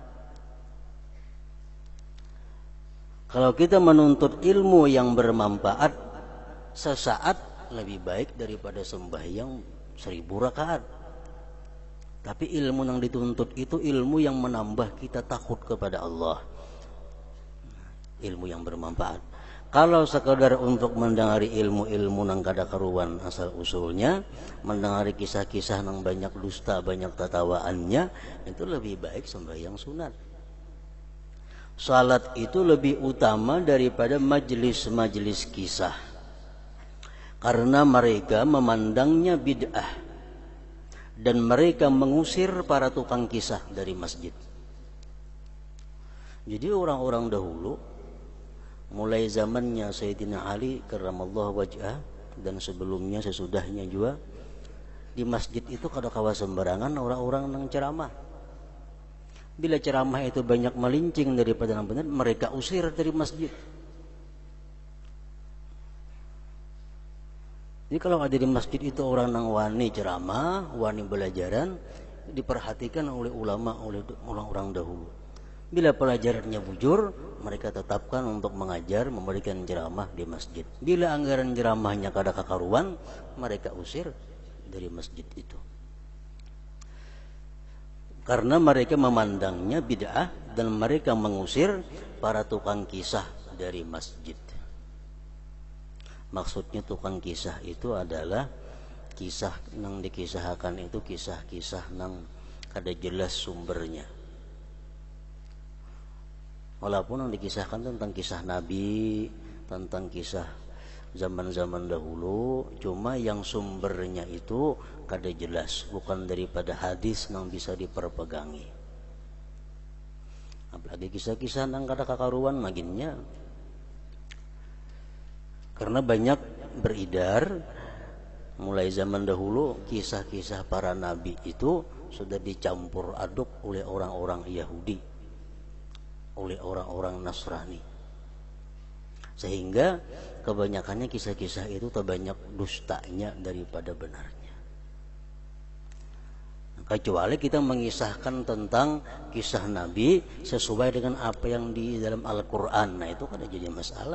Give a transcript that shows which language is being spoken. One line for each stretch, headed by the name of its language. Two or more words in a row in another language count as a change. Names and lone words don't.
Indonesian: Kalau kita menuntut ilmu yang bermanfaat, sesaat lebih baik daripada sembahyang 1000 rakaat. Tapi ilmu yang dituntut itu ilmu yang menambah kita takut kepada Allah, ilmu yang bermanfaat.
Banjar: Kalau sekadar untuk mendengari ilmu-ilmu yang kada karuan asal usulnya, mendengari kisah-kisah yang banyak dusta, banyak tatawaannya, itu lebih baik sembahyang sunat.
Indonesian: Salat itu lebih utama daripada majlis-majlis kisah, karena mereka memandangnya bid'ah dan mereka mengusir para tukang kisah dari masjid.
Banjar: Jadi orang-orang dahulu, mulai zamannya Sayyidina Ali
Arabic: karramallahu wajhah
Banjar: dan sebelumnya sesudahnya juga, di masjid itu kada kawa sembarangan orang-orang nang ceramah. Bila ceramah itu banyak melincing daripada yang benar, mereka usir dari masjid. Jadi kalau ada di masjid itu orang nang wani ceramah, wani belajaran, diperhatikan oleh ulama, oleh orang-orang dahulu. Bila pelajarannya bujur, mereka tetapkan untuk mengajar, memberikan ceramah di masjid. Bila anggaran ceramahnya kada kakaruan,
Indonesian: mereka usir dari masjid itu. Karena mereka memandangnya bid'ah dan mereka mengusir para tukang kisah dari masjid.
Banjar: Maksudnya tukang kisah itu adalah kisah nang dikisahkan itu kisah-kisah nang kada jelas sumbernya.
Indonesian: Walaupun yang dikisahkan tentang kisah Nabi, tentang kisah zaman-zaman dahulu, cuma yang sumbernya itu kada jelas, bukan daripada hadis yang bisa diperpegangi.
Banjar: Apalagi kisah-kisah nang kada kakaruan maginnya.
Indonesian: Karena banyak beredar mulai zaman dahulu kisah-kisah para nabi itu sudah dicampur aduk oleh orang-orang Yahudi, oleh orang-orang Nasrani, sehingga kebanyakannya kisah-kisah itu terbanyak dustanya daripada benarnya. Kecuali kita mengisahkan tentang kisah Nabi sesuai dengan apa yang di dalam Al-Quran, nah itu kan jadi masalah.